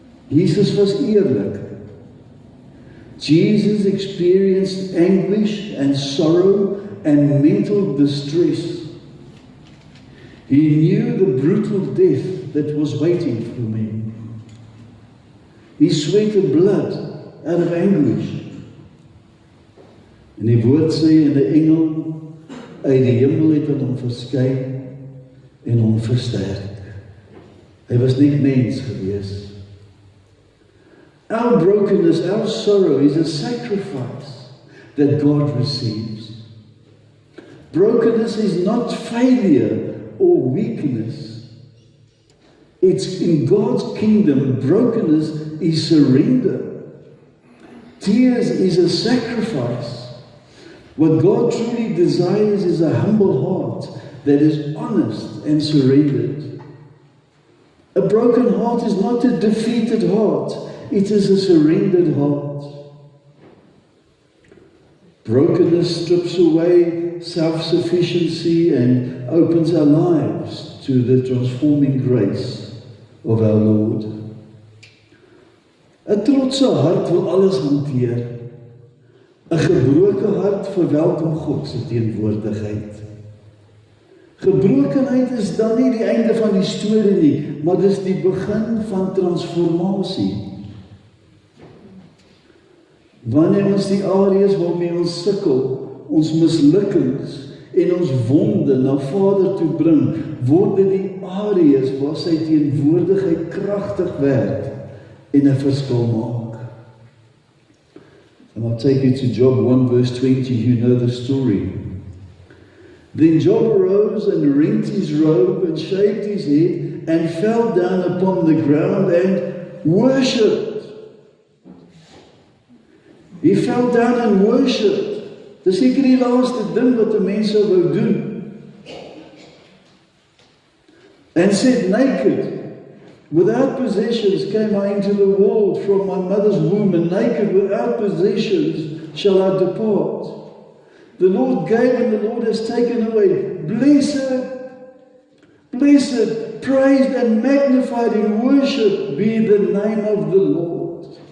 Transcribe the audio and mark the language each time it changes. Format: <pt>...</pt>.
<af>Jesus was eerlik.</af> <en>Jesus experienced anguish and sorrow and mental distress. He knew the brutal death that was waiting for him. He sweated blood out of anguish.</en> <af>En die woord sê, en 'n engel uit die hemel het aan hom verskyn en hom versterk. Hy was nie mens gewees.</af> <en>Our brokenness, our sorrow is a sacrifice that God receives. Brokenness is not failure or weakness. It's in God's kingdom, brokenness is surrender. Tears is a sacrifice. What God truly desires is a humble heart that is honest and surrendered. A broken heart is not a defeated heart. It is a surrendered heart. Brokenness strips away self-sufficiency and opens our lives to the transforming grace of our Lord.</en> <af>'n trotse hart wil alles hanteer. 'n gebroke hart verwelkom God se teenwoordigheid. Gebrokenheid is dan nie die einde van die storie nie, maar dis die begin van transformasie. Wanneer ons die areas waarmee ons sukkel, ons mislukkings en ons wonde na Vader toe bring, word dit die areas waar sy teenwoordigheid kragtig werk en 'n verskil maak.</af> <en>And I'll take you to Job 1 verse 20, you know the story. Then Job arose and rent his robe and shaved his head and fell down upon the ground and worshipped. He fell down and worshipped.</en> <af>Dis seker die laaste ding wat 'n mens sou wou doen.</af> <en>And said, naked, without possessions came I into the world from my mother's womb, and naked without possessions shall I depart. The Lord gave and the Lord has taken away. Blessed, blessed, praised and magnified in worship be the name of the Lord.</en>